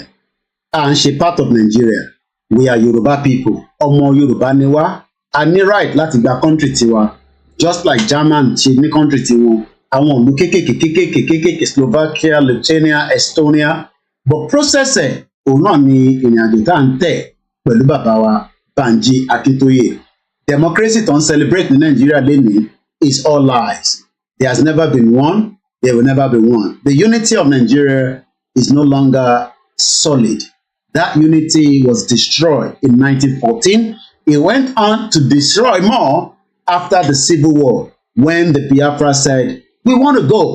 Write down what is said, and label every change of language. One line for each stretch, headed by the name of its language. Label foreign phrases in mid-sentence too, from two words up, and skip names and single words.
English: And she part of Nigeria. We are Yoruba people.
Yoruba: Ọmọ Yorùbá ni wá. A ní right láti gba country tiwa.
English: Just like German
Yoruba: ṣe ní country tiwọn. Àwọn ìlú kékèké Slovakia, Lithuania, Estonia.
English: But process
Yoruba: ẹ̀ òun náà ni ìrìnàjò tá à ń tẹ̀. pẹ̀lú bàbá wa Banji Akintoye. Democracy tó ń celebrate ní Nigeria lénìí
English: is all lies. There has never been one. There will never be one. The unity of Nigeria is no longer solid. That unity was destroyed in 1914. It went on to destroy more after the Civil War, when the Biafra said, we want to go.